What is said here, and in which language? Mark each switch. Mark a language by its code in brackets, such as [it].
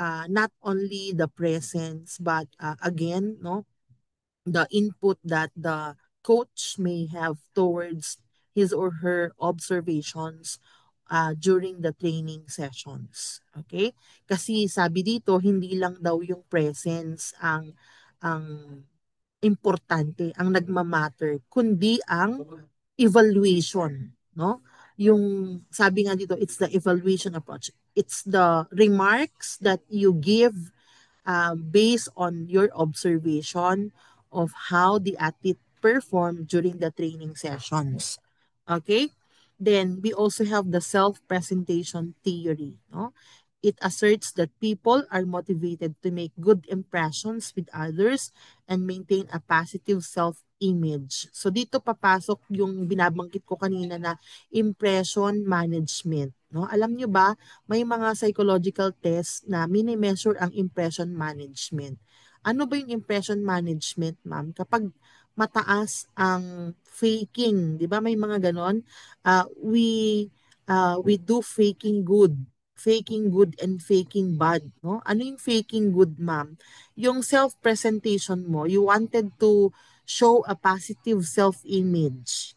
[en] not only the presence but again, no, the input that the coach may have towards his or her observations during the training sessions. Okay? [tl] Kasi sabi dito, hindi lang daw yung presence ang importante, ang nagmamatter, kundi ang evaluation, no? Yung sabi nga dito, [en] it's the evaluation approach. It's the remarks that you give based on your observation of how the athlete performed during the training sessions. Okay? Then we also have the self-presentation theory. No? It asserts that people are motivated to make good impressions with others and maintain a positive self-image. [tl] So dito papasok yung binabanggit ko kanina na impression management. No? Alam nyo ba, may mga psychological test na mini-measure ang impression management. Ano ba yung impression management, ma'am? Kapag mataas ang faking, 'di ba? May mga ganon. [en] We do faking good and faking bad, no? [tl] Ano yung [en] faking good, ma'am? [tl] Yung self-presentation mo, [en] you wanted to show a positive self-image.